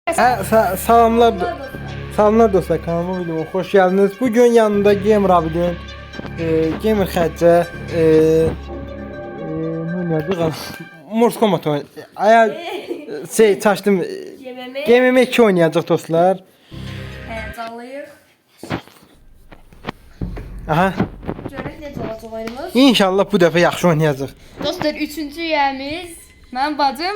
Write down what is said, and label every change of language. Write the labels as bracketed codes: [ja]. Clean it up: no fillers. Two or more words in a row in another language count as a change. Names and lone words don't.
[tr] Salamlar, salamlar dostlar, kanalıma videoma hoş geldiniz. Bugün yanında Gamer abinin, Gamer Xəcə, ne oynadı? [az] Morse Kombat oynadı. Çaşdım. GMM 2 oynayacaq dostlar. Canlıyıq. Aha. Görək necə olacaq oyunumuz. İnşallah bu dəfə yaxşı oynayacaq. Dostlar, üçüncü yerimiz mənim bacım